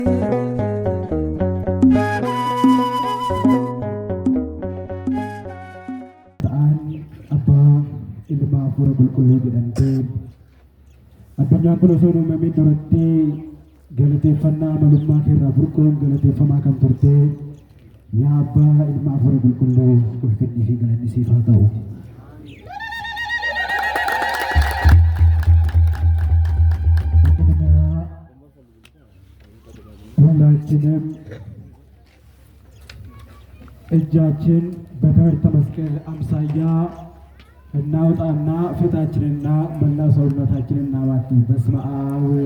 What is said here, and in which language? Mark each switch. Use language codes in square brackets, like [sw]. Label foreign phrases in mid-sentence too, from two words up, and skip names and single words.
[om] Hafuura qulqulluu jedhamtee addunyaan kun osoo uumameen duratti galateeffannaa malummaa keerraa burquun galateeffamaa kan turte yaa Abbaa Ilma Hafuura qulqulluu ulfinnii fi galanni siif haa ta'u. [am] ሁላችንም እጃችን በትምህርተ መስቀል አምሳያ እናውጣና ፊታችንና መላ ሰውነታችንን እናባትን። በስመ አብ